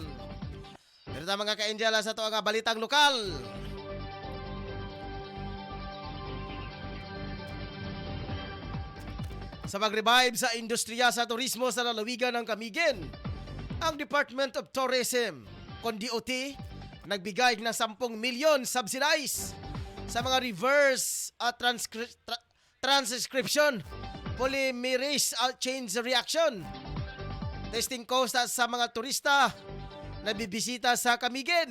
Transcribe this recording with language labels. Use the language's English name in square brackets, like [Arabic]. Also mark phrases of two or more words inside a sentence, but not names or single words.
[Cebuano] Diri ta mga ka-Angel sa to nga balitang lokal. Sa pag-revive sa industriya sa turismo sa [Filipino] lalawigan ng [Cebuano] Camiguin, ang Department of Tourism, kon DOT, [Filipino] nagbigay ng [Cebuano] 10 milyon subsidize sa mga [English] reverse transcription polymerase chain reaction testing cost [Cebuano] sa mga turista na bibisita sa Camiguin.